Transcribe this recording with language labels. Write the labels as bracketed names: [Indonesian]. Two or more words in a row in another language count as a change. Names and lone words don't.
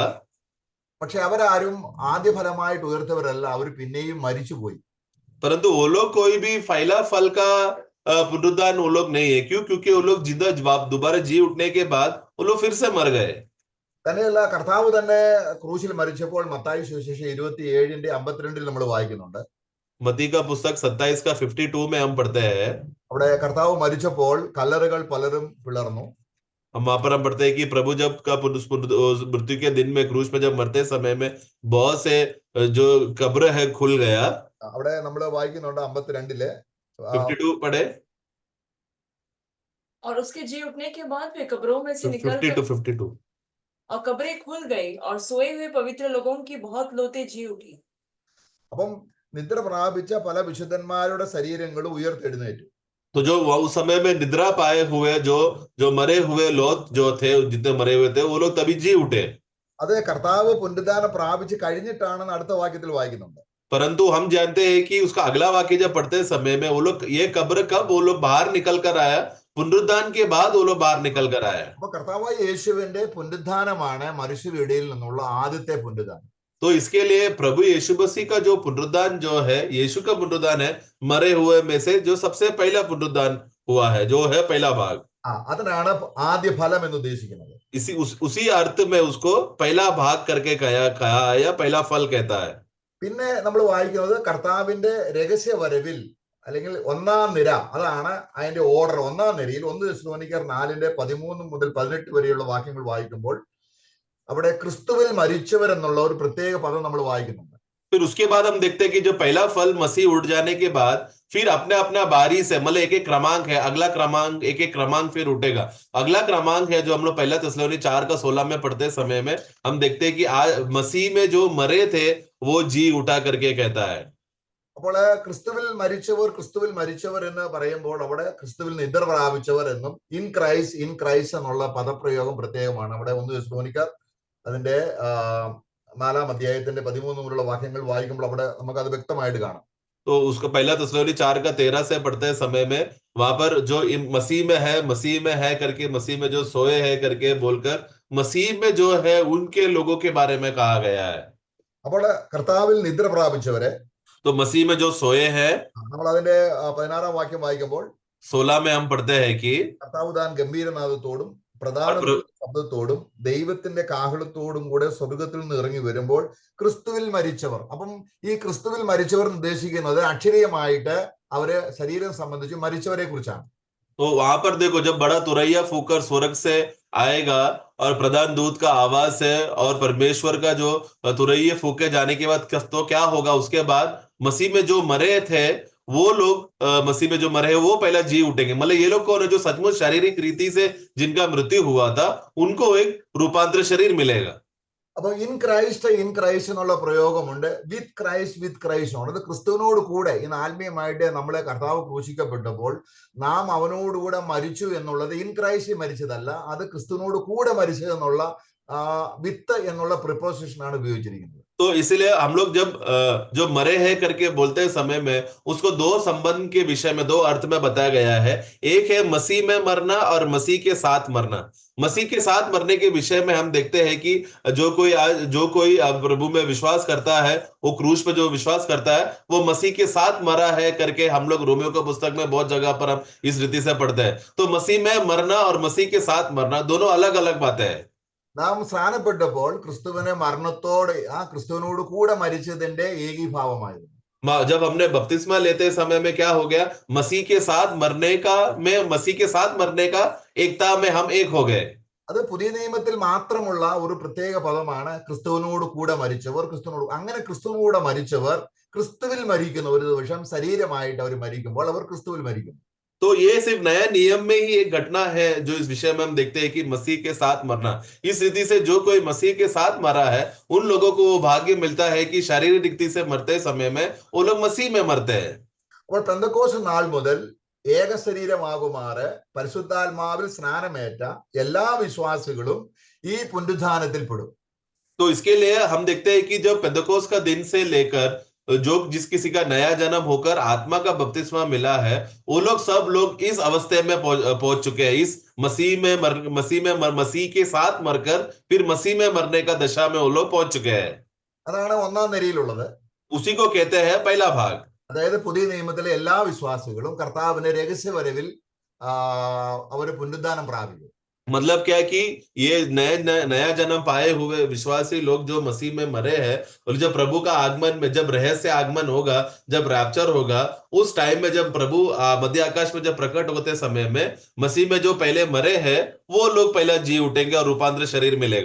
[Malayalam] പക്ഷെ അവരാരും ആദ്യഫലമായിട്ട് ഉയർത്തവരല്ല, അവർ പിന്നെയും മരിച്ചുപോയി. [Hindi] परंतु वो लोग कोई भी पहला फल का पुनरुत्थान वो लोग नहीं है. क्यों? क्योंकि वो लोग जिंदा दोबारा जी उठने के बाद वो लोग फिर से मर गए. [Malayalam] തന്നെയല്ല, കർത്താവ് തന്നെ ക്രൂശിൽ മരിച്ചപ്പോൾ മത്തായി സുവിശേഷം 27:52 നമ്മൾ വായിക്കുന്നുണ്ട്. [Hindi] मती का पुस्तक 27 का 52 में हम पढ़ते हैं. [Malayalam] അവിടെ കർത്താവ് മരിച്ചപ്പോൾ കല്ലറുകൾ പലരും പിളർന്നു. [Hindi] हम वहां पर हम पढ़ते हैं कि प्रभु जब का मृत्यु के दिन में क्रूस में जब मरते समय में बहुत से जो कब्र है खुल गया. [Malayalam] അവിടെ നമ്മൾ വായിക്കുന്നുണ്ട് 52 [Hindi] 52 पढ़े. और उसके जी उठने के बाद वे कब्रों में से निकल 52 और कब्रें खुल गई और सोए हुए पवित्र लोगों की बहुत लोते जी उठी. [Malayalam] അപ്പം നിദ്ര പ്രാപിച്ച പല വിശുദ്ധന്മാരുടെ ശരീരങ്ങൾ ഉയർത്തെഴുന്നേറ്റു. [Hindi] तो जो उस समय में निद्रा पाए हुए जो मरे हुए लोग जो थे, जितने मरे हुए थे वो लोग तभी जी उठे. [Malayalam] അത് കർത്താവ് പുനരുദ്ധാനം പ്രാപിച്ച് കഴിഞ്ഞിട്ടാണെന്ന് അടുത്ത വാക്യത്തിൽ വായിക്കുന്നുണ്ട്. [Hindi] परंतु हम जानते हैं कि उसका अगला वाक्य जब पढ़ते समय में वो लोग ये कब्र कब वो लोग बाहर निकल कर आया, पुनरुत्थान के बाद वो लोग बाहर निकल कर आया. [Malayalam] അപ്പൊ കർത്താവായ യേശുവിന്റെ പുനരുദ്ധാനമാണ് മനുഷ്യരുടെ ഇടയിൽ നിന്നുള്ള ആദ്യത്തെ പുനരുദ്ധാനം. [Hindi] तो इसके लिए प्रभु यीशु मसीह का जो पुनरुत्थान जो है, यीशु का पुनरुत्थान है, मरे हुए में से जो सबसे पहला पुनरुत्थान हुआ है, जो है पहला भाग. [Malayalam] അതിനാണ് ആദ്യ ഫലം എന്ന് ഉദ്ദേശിക്കുന്നത്. [Hindi] उसी अर्थ में उसको पहला भाग करके कहा या पहला फल कहता है. [Malayalam] പിന്നെ നമ്മൾ വായിക്കുന്നത് കർത്താവിന്റെ രഹസ്യ വരവിൽ അല്ലെങ്കിൽ 1-ാം നിര, അതാണ് അതിന്റെ ഓർഡർ. 1-ാം നിരയിൽ 1 തെസ്സലോനിക്കർ 4:13 മുതൽ 18 വരെയുള്ള വാക്യങ്ങൾ വായിക്കുമ്പോൾ അവിടെ ക്രിസ്തുവിൽ മരിച്ചവർ എന്നുള്ള ഒരു പ്രത്യേക പദം നമ്മൾ വായിക്കുന്നുണ്ട്. [Hindi] फिर उसके बाद हम देखते हैं कि जो पहला फल मसीह उठ जाने के बाद फिर अपने अपना बारी से मतलब एक एक क्रमांक है, अगला क्रमांक एक एक क्रमांक फिर उठेगा. अगला क्रमांक है जो हम लोग पहला तेस्सलोनी 4:16 में पढ़ते समय में हम देखते हैं कि आज मसीह में जो मरे थे वो जी उठा करके कहता है. [Malayalam] അപ്പോൾ ക്രിസ്തുവിൽ മരിച്ചവർ എന്ന് പറയുമ്പോൾ അവിടെ ക്രിസ്തുവിൽ നിദ്ര പ്രാപിച്ചവർ എന്നും [English] in Christ [Malayalam] എന്നുള്ള പദപ്രയോഗം പ്രത്യേകമാണ്. അവിടെ 1 തെസ്സലോനിക്കർ അതിന്റെ 4-ാം അധ്യായത്തിന്റെ 13 മുതലുള്ള വാക്യങ്ങൾ വായിക്കുമ്പോൾ അവിടെ നമുക്ക് അത് വ്യക്തമായിട്ട് കാണാം. [Hindi] तो उसको पहला तेस्सलोनी 4:13 से पढ़ते समय में वहां पर जो मसीह में है करके, मसीह में जो सोए है करके बोलकर मसीह में जो है उनके लोगों के बारे में कहा गया है. [Malayalam] അപ്പോൾ കർത്താവിൽ നിദ്ര പ്രാപിച്ചവരെ, [Hindi] तो मसीह में जो सोए हैं, [Malayalam] നമ്മൾ അതിന്റെ 16-ാം വാക്യം വായിക്കുമ്പോൾ [Hindi] 16 में हम पढ़ते हैं कि [Malayalam] കർത്താവ് താൻ ഗംഭീരനാദത്തോടും പ്രധാന ശബ്ദത്തോടും ദൈവത്തിന്റെ കാഹളത്തോടും കൂടെ സ്വർഗത്തിൽ നിന്ന് ഇറങ്ങി വരുമ്പോൾ ക്രിസ്തുവിൽ മരിച്ചവർ. അപ്പം ഈ ക്രിസ്തുവിൽ മരിച്ചവർ ഉദ്ദേശിക്കുന്നത് അക്ഷരീയമായിട്ട് അവര് ശരീരം സംബന്ധിച്ച് മരിച്ചവരെ കുറിച്ചാണ്. [Hindi] तो वहां पर देखो, जब बड़ा तुरैया फूकर स्वर्ग से आएगा और प्रधान दूत का आवाज है और परमेश्वर का जो तुरैया फूके जाने के बाद तो क्या होगा, उसके बाद मसीह में जो मरे थे वो लोग मसीह में जो मरे हैं वो पहला जी उठेंगे. मतलब ये लोग कौन है? जो सचमुच शारीरिक रीति से जिनका मृत्यु हुआ था उनको एक रूपांतर शरीर मिलेगा. [Malayalam] അപ്പൊ [English] in Christ [Malayalam] എന്നുള്ള പ്രയോഗമുണ്ട്. [English] with Christ ആണ്. [Malayalam] അത് ക്രിസ്തുവിനോട് കൂടെ ഇന്ന് ആത്മീയമായിട്ട് നമ്മളെ കർത്താവ് ക്രൂശിക്കപ്പെട്ടപ്പോൾ നാം അവനോടുകൂടെ മരിച്ചു എന്നുള്ളത് [English] in Christ [Malayalam] മരിച്ചതല്ല, അത് ക്രിസ്തുവിനോട് കൂടെ മരിച്ചത് എന്നുള്ള വിത്ത് എന്നുള്ള പ്രിപ്പോസിഷൻ ആണ് ഉപയോഗിച്ചിരിക്കുന്നത്. [Hindi] तो इसलिए हम लोग जब जो मरे हैं करके बोलते समय में उसको 2 संबंध के विषय में 2 अर्थ में बताया गया है. एक है मसीह में मरना और मसीह के साथ मरना. मसीह के साथ मरने के विषय में हम देखते हैं कि जो कोई प्रभु में विश्वास करता है, वो क्रूस पे जो विश्वास करता है वो मसीह के साथ मरा है करके हम लोग रोमियो के पुस्तक में बहुत जगह पर हम इस रीति से पढ़ते हैं. तो मसीह में मरना और मसीह के साथ मरना दोनों अलग अलग बातें हैं. [Malayalam] നാം സ്നാനപ്പെട്ടപ്പോൾ ക്രിസ്തുവിനെ മരണത്തോടെ ക്രിസ്തുവിനോട് കൂടെ മരിച്ചതിന്റെ ഏകീഭാവമായിരുന്നു. [Hindi] जब हमने बपतिस्मा लेते समय में क्या हो गया, मसीह के साथ मरने का एकता में हम एक हो गए। [Malayalam] അത് പുതിയ നിയമത്തിൽ മാത്രമുള്ള ഒരു പ്രത്യേക പദമാണ് ക്രിസ്തുവിനോട് കൂടെ മരിച്ചവർ. അങ്ങനെ ക്രിസ്തുവിനോട് കൂടെ മരിച്ചവർ ക്രിസ്തുവിൽ മരിക്കുന്ന ഒരു ദിവസം ശരീരമായിട്ട് അവർ മരിക്കുമ്പോൾ അവർ ക്രിസ്തുവിൽ മരിക്കുന്നു. [Hindi] तो ये सिर्फ नया नियम में ही एक घटना है जो इस विषय में हम देखते हैं कि मसीह के साथ मरना। इस रीति से जो कोई मसीह के साथ मरा है उन लोगों को वो भाग्य मिलता है कि शारीरिक रीति से मरते समय में वो लोग मसीह में मरते हैं। [Malayalam] അപ്പോൾ പെന്തക്കോസ്ത് നാൾ മുതൽ ഏക ശരീരമാകുമാറ് പരിശുദ്ധാത്മാവിൽ സ്നാനമേറ്റ എല്ലാ വിശ്വാസികളും ഈ പുനരുത്ഥാനത്തിൽ പെടും. [Hindi] तो इसके लिए हम देखते हैं कि जब पेंतकोस्त का दिन से लेकर जो जिस किसी का नया जन्म होकर आत्मा का बपतिस्मा मिला है, वो लोग सब लोग इस अवस्थे में पहुंच चुके हैं। इस मसीह के साथ मरकर फिर मसीह में मरने का दशा में वो लोग पहुंच चुके हैं। [Malayalam] അതാണ് ഒന്നാം നിരയിലുള്ളത്. [Hindi] उसी को कहते हैं पहला भाग। [Malayalam] അതായത് പുതിയ നിയമത്തിലെ എല്ലാ വിശ്വാസികളും കർത്താവിന്റെ രഹസ്യവരവിൽ അവർ പുനരുദ്ധാനം പ്രാപിക്കും. [Hindi] मतलब क्या है कि ये नया जन्म पाए हुए विश्वासी लोग जो मसीह में मरे हैं, और जब प्रभु का आगमन में, जब रहस्य आगमन होगा, जब रैप्चर होगा, उस टाइम में जब प्रभु मध्य आकाश में जब प्रकट होते समय में मसीह में जो पहले मरे हैं वो लोग पहला जी उठेंगे और रूपांतर शरीर मिलेगा।